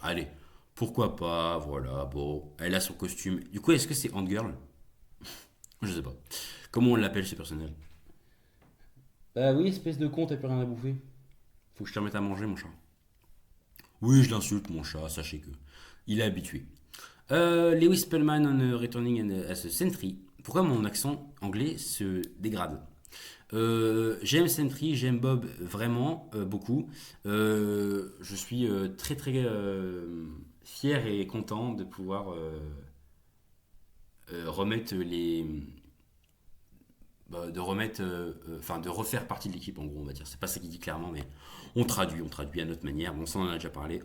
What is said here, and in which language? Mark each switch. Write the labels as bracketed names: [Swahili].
[French] Allez, pourquoi pas, voilà, bon. Elle a son costume. Du coup, est-ce que c'est Ant-Girl? Je sais pas. Comment on l'appelle ce personnage? Bah oui, espèce de con, t'as plus rien à bouffer. Faut que je te remette à manger, mon chat. Oui, je l'insulte, mon chat, sachez que. Il est habitué. [English] Lewis Spellman on returning as a sentry. [French] Pourquoi mon accent anglais se dégrade? J'aime Sentry, j'aime Bob vraiment beaucoup. Je suis très très fier et content de pouvoir remettre de remettre, enfin de refaire partie de l'équipe en gros on va dire. C'est pas ça qu'il dit clairement, mais on traduit à notre manière. Bon, ça on en a déjà parlé.